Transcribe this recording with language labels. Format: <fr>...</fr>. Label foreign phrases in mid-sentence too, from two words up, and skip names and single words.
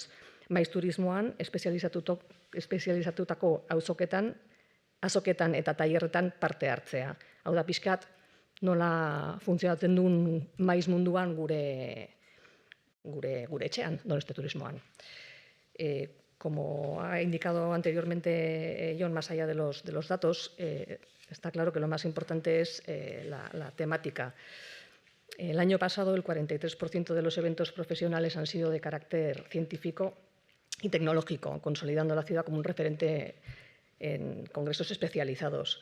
<eu>Maiz turismoan, espezializatutako azoketan eta tailerretan parte hartzea. Hau da, pixkat, nola funtzionatzen duen maiz munduan gure etxean, Donostia turismoan.</eu> <es>Como ha indicado anteriormente Jon, más allá de los datos, está claro que lo más importante es la temática. El año pasado, el 43% de los eventos profesionales han sido de carácter científico y tecnológico, consolidando la ciudad como un referente en congresos especializados.</es>